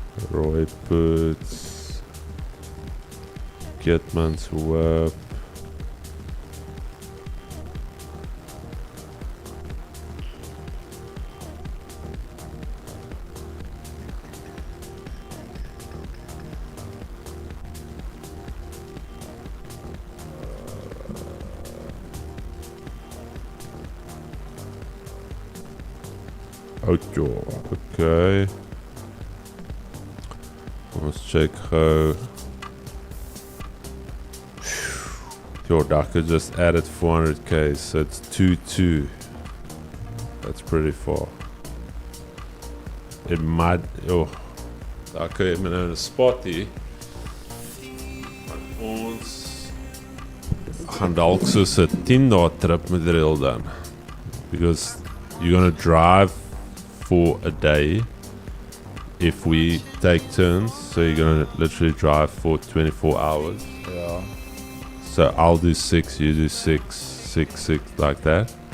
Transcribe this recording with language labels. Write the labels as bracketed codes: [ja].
[en] Roy Puts, Keetmanshoop, Outdoor, okay. Let's check how. Yo, Dhaka just added 400k, so it's 2-2. That's pretty far. It might. [af] Oh, Dhaka het my nou 'n spot hier. Want ons gaan dalk soos 'n 10-dae trip met rail dan. [en] Because you're gonna drive for a day. If we take turns, so you're gonna literally drive for 24 hours. Yeah. So I'll do 6, you do 6, 6, 6, like that.